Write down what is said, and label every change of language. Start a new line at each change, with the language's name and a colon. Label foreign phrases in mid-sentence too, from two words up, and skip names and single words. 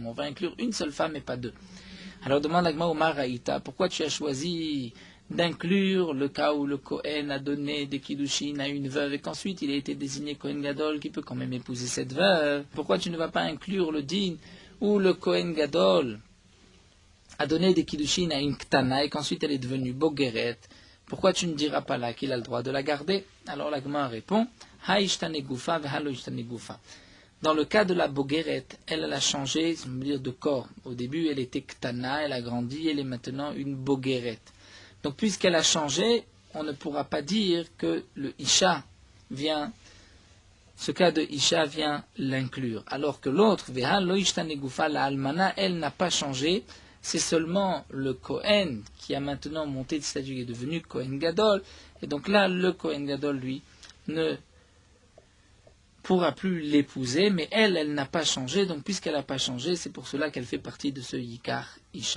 French: On va inclure une seule femme et pas deux. Alors demande la Gemara au Maraïta, pourquoi tu as choisi d'inclure le cas où le Kohen a donné des kiddushin à une veuve et qu'ensuite il a été désigné
Hebrew: כהן גדול
French: qui peut quand même épouser cette veuve? Pourquoi tu ne vas pas inclure le din où le
Hebrew: כהן גדול
French: a donné des kiddushin à une ktana et qu'ensuite elle est devenue bogeret? Pourquoi tu ne diras pas là qu'il a le droit de la garder? Alors la Gemara répond,
Aramaic: הא אישתני גופה והא לא אישתני גופה.
French: Dans le cas de la bogeret, elle a changé, on veut dire, de corps. Au début, elle était ktana, elle a grandi, elle est maintenant une bogeret. Donc, puisqu'elle a changé, on ne pourra pas dire que le isha vient, ce cas de isha vient l'inclure. Alors que l'autre,
Aramaic: והא לא אישתני גופה,
French: la almana, elle n'a pas changé. C'est seulement le Kohen qui a maintenant monté de statut, qui est devenu
Hebrew: כהן גדול.
French: Et donc là, le
Hebrew: כהן גדול,
French: lui, ne pourra plus l'épouser, mais elle n'a pas changé. Donc puisqu'elle n'a pas changé, c'est pour cela qu'elle fait partie de ce
Hebrew: עיקר אשה.